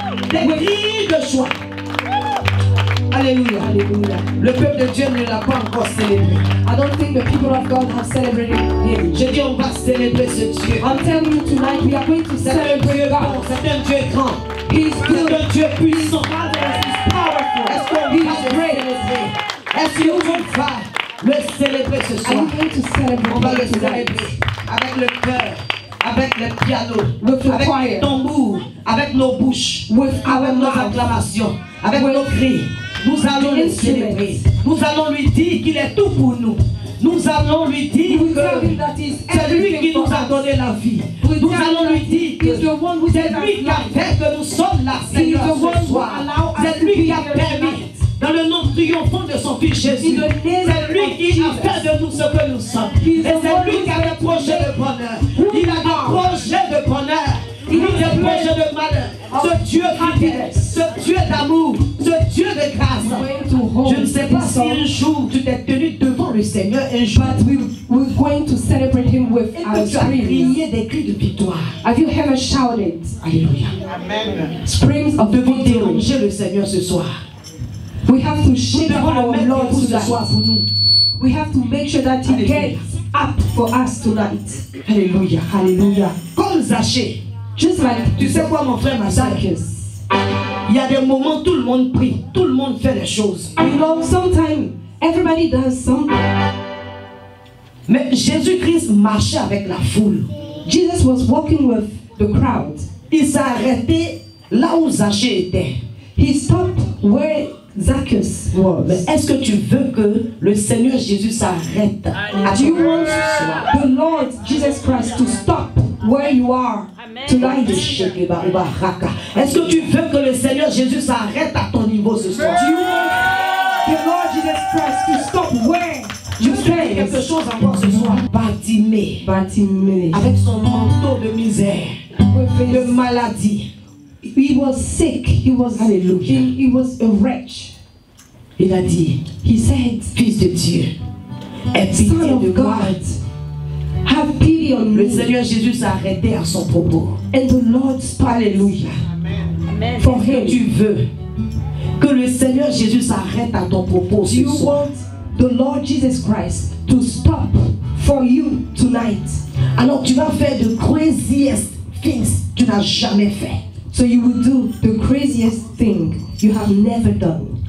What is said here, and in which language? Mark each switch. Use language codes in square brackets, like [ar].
[fr] Des cris de joie. Alléluia. Alléluia. Le peuple de Dieu ne l'a pas encore célébré. [en] I don't think the people of God have celebrated him. [fr] Je dis on va célébrer ce Dieu. [en] I'm telling you tonight we are going to celebrate God. [fr] C'est un Dieu grand. [en] He's good. [fr] C'est un Dieu puissant. [en] He's powerful. [fr] Est-ce qu'on va le célébrer? Est-ce qu'on va le célébrer ce soir? On va le célébrer avec le cœur, avec le piano, avec le tambour, avec nos bouches, avec nos acclamations, avec nos cris. Nous allons le célébrer. Nous allons lui dire qu'il est tout pour nous. Nous allons lui dire que c'est lui qui nous a donné la vie. Nous allons lui dire que c'est lui qui a fait que nous sommes là, Seigneur, ce soir. C'est lui qui a permis, dans le nom triomphant de son Fils Jésus, c'est lui qui a fait de nous ce que nous sommes. Et c'est lui qui a des projets de bonheur. Il a des projets de bonheur. Il a des projets de malheur. Ce Dieu fidèle, ce Dieu d'amour, ce Dieu de grâce. Je ne sais pas si un jour tu t'es tenu devant le Seigneur, un jour. [en] We're going to celebrate him with our [fr] crier des cris de victoire. [en] Have you ever shouted? Alléluia. Amen. Springs of [fr] devant déranger le Seigneur ce soir. [en] We have to shake our Lord [fr] ce soir pour nous. [en] We have to make sure that he gets up for us tonight. [fr] Alléluia. Alléluia. Comme Zachée. [en] Just like, [fr] tu sais quoi mon frère, ma soeur? Il y a des moments où tout le monde prie, tout le monde fait des choses. [en] You know, sometimes everybody does something. [fr] Mais Jésus-Christ marchait avec la foule. [en] Jesus was walking with the crowd. [fr] Il s'est arrêté là où Zachée était. [en] He stopped where Zacchaeus was. [fr] Mais est-ce que tu veux que le Seigneur Jésus s'arrête? [en] Do you want the Lord Jesus Christ to stop where you are tonight? [fr] Est-ce que tu veux que le Seigneur Jésus s'arrête à ton niveau ce soir? [en] Do you want the Lord Jesus Christ to stop where you stand? [fr] Quelque chose encore ce soir. Bartimée, avec son manteau de misère, de maladie. [en] He was sick. He was a wretch. [fr] Il a dit, [en] he said, [fr] Fils de Dieu, aie pitié de moi. [en] Have pity on me. [fr] Le Seigneur Jésus s'est arrêté à son propos. [en] And the Lord spoke. Alléluia. Amen. For him. [fr] Tu veux que le Seigneur Jésus s'arrête à ton propos ce soir. [en] You want the Lord Jesus Christ to stop for you tonight. [fr] Alors tu vas faire [en] the craziest things [fr] tu n'as jamais fait. [en] So you will do the craziest thing you have never done.